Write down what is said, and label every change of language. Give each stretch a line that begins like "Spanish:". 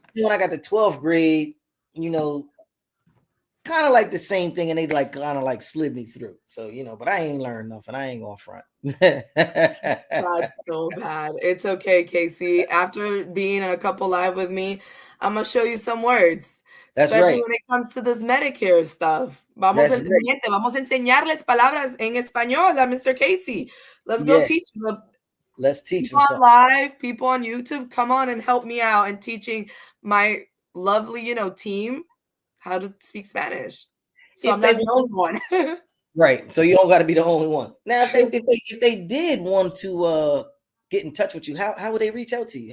English: When I got to 12th grade, kind of like the same thing, and they like kind of like slid me through. So but I ain't learned nothing. I ain't gonna front. That's so bad. It's okay, Casey. After being a couple live with me, I'm gonna show you some words. That's Especially right. when it comes to this Medicare stuff.
Spanish: Vamos a enseñarles palabras en español a Mr.
English: Casey. Let's go teach them. Let's teach people them on live, people on YouTube, come on and help me out in teaching my lovely, team how to speak Spanish. So I'm not the only one. Right. So you don't got to be the only one. Now, if they did want to get in touch with you, how would they reach out to you?